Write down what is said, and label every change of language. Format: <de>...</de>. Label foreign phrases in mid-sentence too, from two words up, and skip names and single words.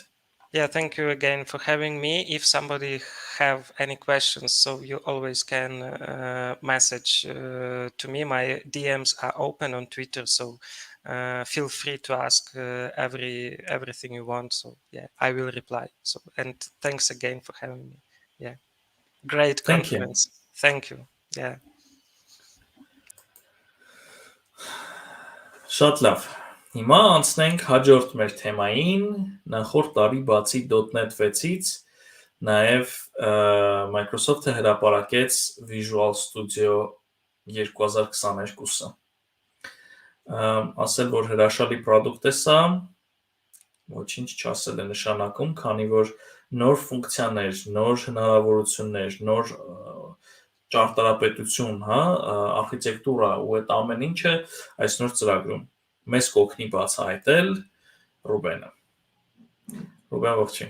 <en>Yeah, thank you again for having me. If somebody have any questions, so you always can message to me. My DMs are open on Twitter, so feel free to ask everything you want. So yeah, I will reply. So and thanks again for having me. Yeah, great Thank you. conference. Thank you. Yeah.</en> <hy>Շատ լավ։ Հիմա անցնենք հաջորդ մեր թեմային։ Նախորդ տարի բացի .NET 6-ից նաև Microsoft-ը հրապարակեց</hy> <en>Visual Studio 2022-</en> <hy>ը։ Ասել, որ հրաշալի product է սա, ոչինչ չասել է նշանակում, քանի որ նոր ֆունկցիաներ, նոր հնարավորություններ, նոր ճարտարապետություն, արխիտեկտուրա ու այդ ամեն ինչը այս նոր ծրագրում մեզ կօգնի բացահայտել Ռուբենը։ Ռուբեն, ողջույն։</hy>